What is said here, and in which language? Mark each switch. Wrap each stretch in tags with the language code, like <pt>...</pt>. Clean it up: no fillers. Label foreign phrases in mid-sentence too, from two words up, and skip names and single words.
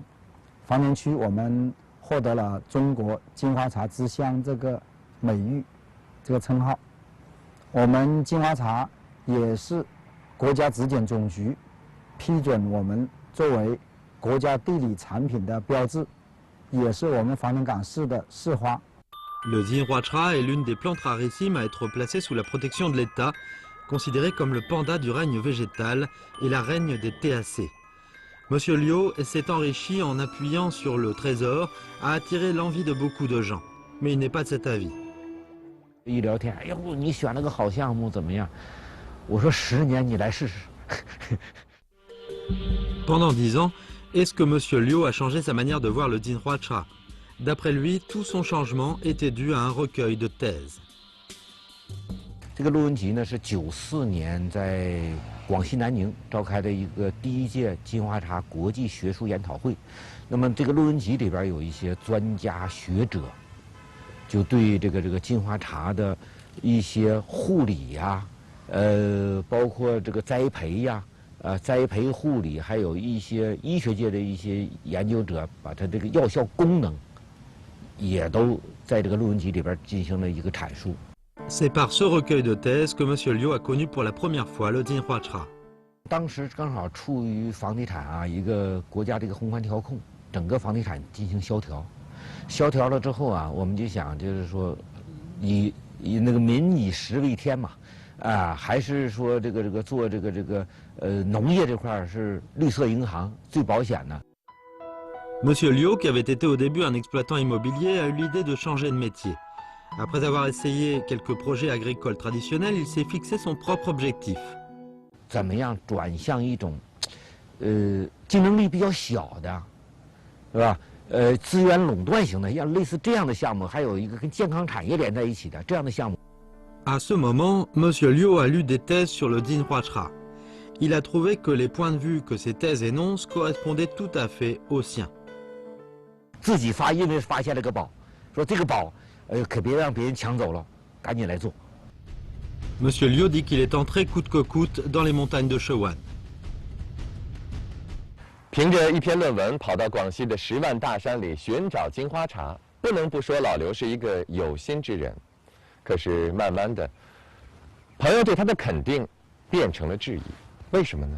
<zh>防城区我们获得了中国金花茶之乡这个美誉，这个称号。我们金花茶 也是国家质检总局批准我们作为国家地理产品的标志，也是我们防城港市的市花。</zh> <fr>Le Jinhuacha est l'une des plantes rarissimes à être placée sous la protection de l'État, considérée comme le panda du règne végétal et la reine des TAC. Monsieur Liu s'est enrichi en appuyant sur le trésor, a attiré l'envie de beaucoup de gens, mais il n'est pas de cet avis.</fr> <zh>一聊天，哎呦，你选了个好项目，怎么样？我说10年你来试试。</zh> <fr>Pendant 10 ans, est-ce que Monsieur Liu a changé sa manière de voir le Jinhuacha? D'après lui, tout son changement était dû à un recueil de thèses.</fr> <zh>这个陆文吉呢是94年在广西南宁召开的一个第1届金花茶国际学术研讨会。那么这个陆文吉里边有一些专家学者，就对这个金花茶的一些护理呀、 包括这个栽培呀，栽培护理，还有一些医学界的一些研究者，把它这个药效功能，也都在这个论文集里边进行了一个阐述。</zh> <fr>C'est par ce recueil de thèses que M. Liu a connu pour la première fois le Jinhua-Cha.</fr> <zh>当时刚好处于房地产一个国家这个宏观调控，整个房地产进行萧条，萧条了之后我们就想就是说，以那个民以食为天嘛，还是说这个做这个农业这块是绿色银行最保险的。</zh> <fr>M. Liu, qui avait été au début un exploitant immobilier, a eu l'idée de changer de métier. Après avoir essayé quelques projets agricoles traditionnels, il s'est fixé son propre objectif.</fr> <zh>怎么样转向一种，竞争力比较小的，是吧？资源垄断型的，像类似这样的项目，还有一个跟健康产业连在一起的这样的项目。</zh> <fr>À ce moment, M. Liu a lu des thèses sur le Jinhua-Cha. Il a trouvé que les points de vue que ces thèses énoncent correspondaient tout à fait aux siens.</fr> <zh>自己因为发现了个宝，说这个宝，可别让别人抢走了，赶紧来做。</zh> <fr>M. Liu dit qu'il est entré coûte que coûte dans les montagnes de Shewan.</fr> <zh>凭着一篇论文跑到广西的10万大山里寻找金花茶，不能不说老刘是一个有心之人。可是慢慢的，朋友对他的肯定变成了质疑。为什么呢？</zh>